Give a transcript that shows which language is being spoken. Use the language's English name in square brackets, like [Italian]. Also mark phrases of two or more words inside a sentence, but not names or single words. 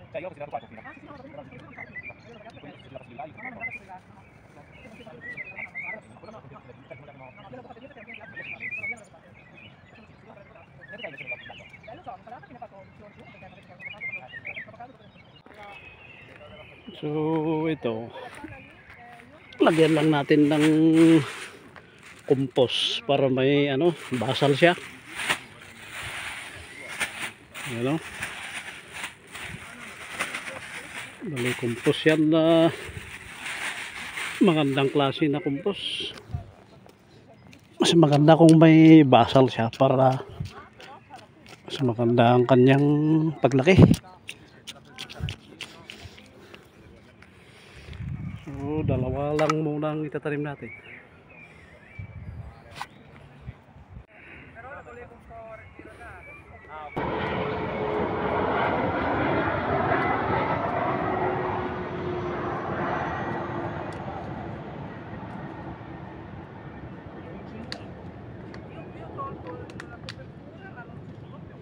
[Italian] Cioè, io ho considerato qua fino. Ah, sì, no, va bene, così, non faccio. Io l'ho tagliato Quindi perché... se girato di là, No, non è andato sul gatto, no. Perché non si fa più, no, no, no, no, io l'ho fatto io perché abbiamo gli altri, sono via, l'ho fatto. Lo so, l'insalata che ne ha fatto un giorno perché non avete fatto [Filipino] So ito, lagyan lang natin ng compost para may ano, basal siya. Ano? Bali compost yan na magandang klase na compost. Mas maganda kung may basal siya para mas maganda ang kanyang paglaki. So, dalawa lang muna ang itatanim natin. [Italian] però la volevo un po' ritirare. Io ho tolto la copertura, ma non ci sono più.